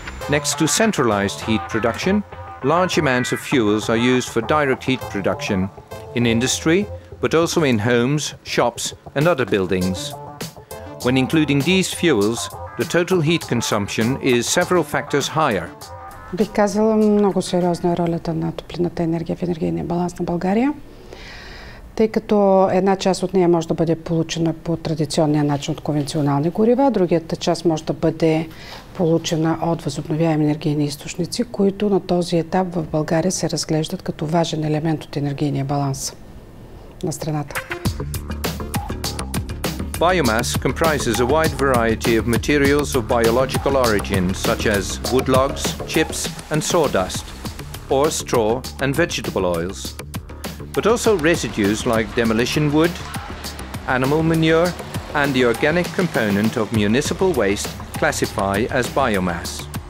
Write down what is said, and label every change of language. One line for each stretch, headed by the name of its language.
English: Next to centralized heat production, large amounts of fuels are used for direct heat production in industry, but also in homes, shops and other buildings. When including these fuels, the total heat consumption is several factors higher.
Bulgarian: Бих казала, много сериозна е ролята на топлинната енергия в енергийния баланс на България, тъй като една част от нея може да бъде получена по традиционния начин от конвенционални горива, другата част може да бъде получена от възобновяеми енергийни източници, които на този етап в България се разглеждат като важен елемент от енергийния баланс на страната.
English: Biomass comprises a wide variety of materials of biological origin, such as wood logs, chips and sawdust, or straw and vegetable oils, but also residues like demolition wood, animal manure and the organic component of municipal waste classify as biomass.